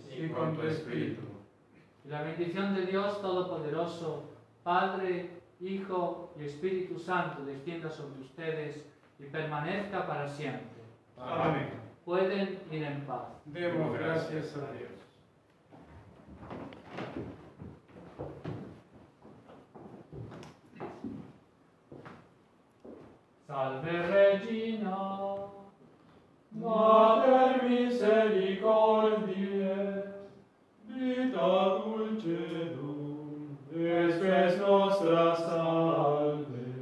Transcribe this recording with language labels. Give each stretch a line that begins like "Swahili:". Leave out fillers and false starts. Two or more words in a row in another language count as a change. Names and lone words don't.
Spanish: Y con tu espíritu. Y la bendición de Dios Todopoderoso, Padre, Hijo y Espíritu Santo, descienda sobre ustedes y permanezca para siempre. Amén. Pueden ir en paz. Demos gracias a Dios.
Latin: Salve Regina, Mater misericordiae, vita dulcedum, spes nostra salve.